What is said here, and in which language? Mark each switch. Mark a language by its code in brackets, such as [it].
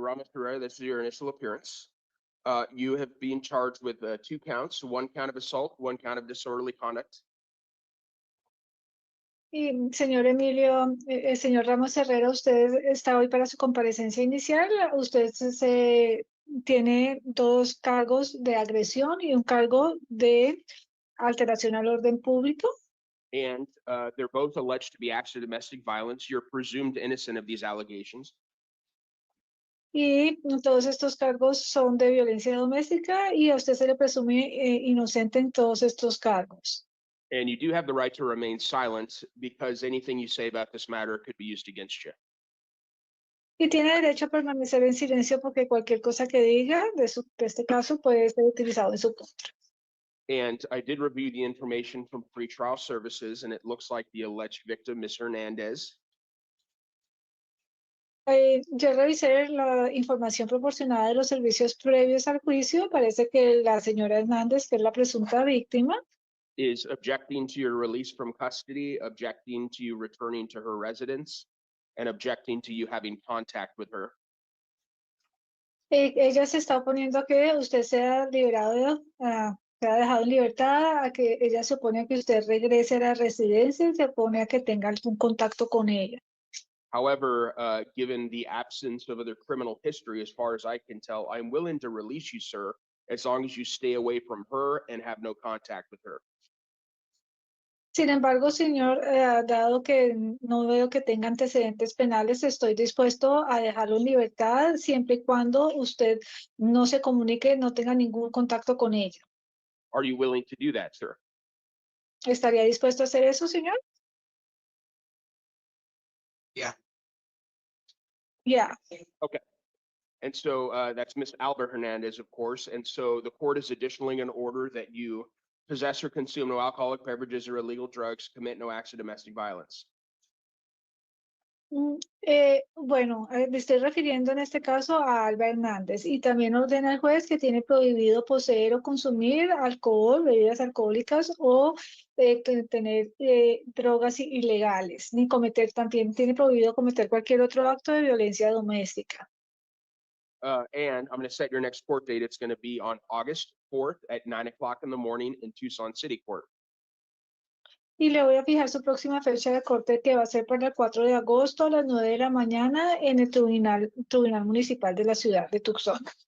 [en] Ramos Herrera, this is your initial appearance. You have been charged with 2 counts, 1 count of assault, 1 count of disorderly conduct. [es] Y señor Emilio, señor Ramos Herrera, usted está hoy para su comparecencia inicial. Usted tiene 2 cargos de agresión y un cargo de alteración al orden público. [en] And they're both alleged to be acts of domestic violence. You're presumed innocent of these allegations. [es] Y todos estos cargos son de violencia doméstica y a usted se le presume inocente en todos estos cargos. [en] And you do have the right to remain silent because anything you say about this matter could be used against you. [es] Y tiene derecho a permanecer en silencio porque cualquier cosa que diga de este caso puede ser utilizado en su contra. [en] And I did review the information from pretrial services, and it looks like the alleged victim, Ms. Hernandez, [es] Yo revisé la información proporcionada de los servicios previos al juicio. Parece que la señora Hernández, que es la presunta víctima, [en] is objecting to your release from custody, objecting to you returning to her residence, and objecting to you having contact with her. [es] ella se está oponiendo a que usted sea liberado, sea dejado en libertad, a que ella se opone a que usted regrese a la residencia y se opone a que tenga algún contacto con ella. [en] However, given the absence of other criminal history, as far as I can tell, I'm willing to release you, sir, as long as you stay away from her and have no contact with her. [es] Sin embargo, señor, dado que no veo que tenga antecedentes penales, estoy dispuesto a dejarlo en libertad siempre y cuando usted no se comunique, no tenga ningún contacto con ella. [en] Are you willing to do that, sir? [es] ¿Estaría dispuesto a hacer eso, señor? [en] Yeah. Yeah. And so that's Ms. Albert Hernandez, of course. And so the court is additionally going to order that you possess or consume no alcoholic beverages or illegal drugs, commit no acts of domestic violence. [es] Bueno, me estoy refiriendo en este caso a Alba Hernández y también ordena al juez que tiene prohibido poseer o consumir alcohol, bebidas alcohólicas o tener drogas ilegales, ni cometer, también tiene prohibido cometer cualquier otro acto de violencia doméstica. [en] And I'm going to set your next court date. It's going to be on August 4th at 9 o'clock in the morning in Tucson City Court. [es] Y le voy a fijar su próxima fecha de corte, que va a ser para el 4 de agosto a las 9 de la mañana en el Tribunal Municipal de la ciudad de Tucson.